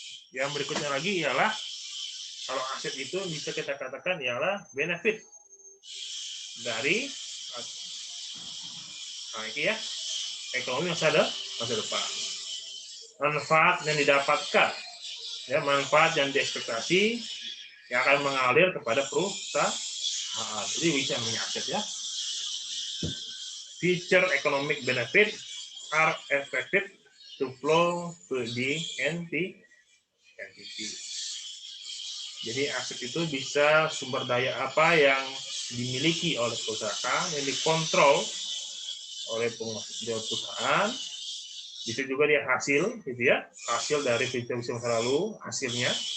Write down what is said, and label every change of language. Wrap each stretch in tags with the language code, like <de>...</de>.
<id>Yang berikutnya lagi ialah kalau aset itu bisa kita katakan ialah benefit dari ini ya, ekonomi masa depan. Manfaat yang didapatkan, ya, manfaat yang diekspektasi yang akan mengalir kepada perusahaan. Jadi bisa namanya aset ya.</id> <en>Future economic benefit are expected to flow to the entity.</en> <id>Jadi aset itu bisa sumber daya apa yang dimiliki oleh perusahaan, yang dikontrol oleh perusahaan. Bisa juga dia hasil, gitu ya, hasil dari peristiwa masa lalu, hasilnya.</id>